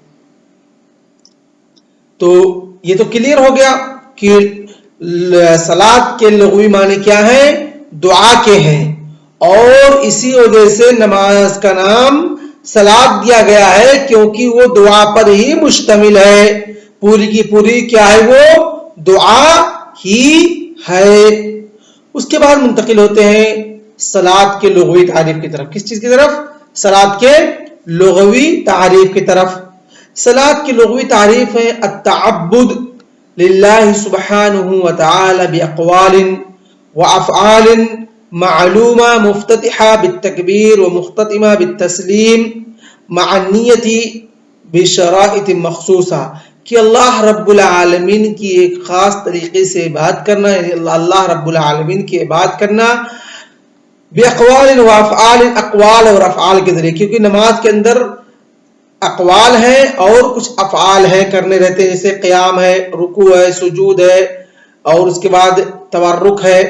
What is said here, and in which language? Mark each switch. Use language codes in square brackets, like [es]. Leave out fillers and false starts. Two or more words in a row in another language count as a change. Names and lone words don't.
[ur] تو یہ تو کلیئر ہو گیا کہ صلاۃ کے لغوی معنی کیا ہے دعا کے ہیں اور اسی وجہ سے نماز کا نام صلاۃ دیا گیا ہے کیونکہ وہ دعا پر ہی مشتمل ہے پوری کی پوری کیا ہے وہ دعا ہی ہے. اس کے بعد منتقل ہوتے ہیں صلاۃ کے لغوی تعریف کی طرف. کس چیز کی طرف صلاۃ کے لغوی تعریف کی طرف. صلاۃ کی لغوی تعریف ہے [ar] التعبد للہ سبحانہ وتعالی باقوال وافعال معلومہ مفتتحہ بالتکبیر ومختتمہ بالتسلیم مع النیت بشرائط مخصوصہ [ur] کہ [ar] اللہ رب العالمین [ur] کی ایک خاص طریقے سے عبادت کرنا یعنی [ar] اللہ رب العالمین [ur] کی عبادت کرنا [ar] باقوال وافعال [ur] اقوال اور افعال کے ذریعے کیونکہ نماز کے اندر اقوال ہیں اور کچھ افعال ہیں کرنے رہتے ہیں جیسے قیام ہے رکوع ہے سجود ہے اور اس کے بعد تورک ہے.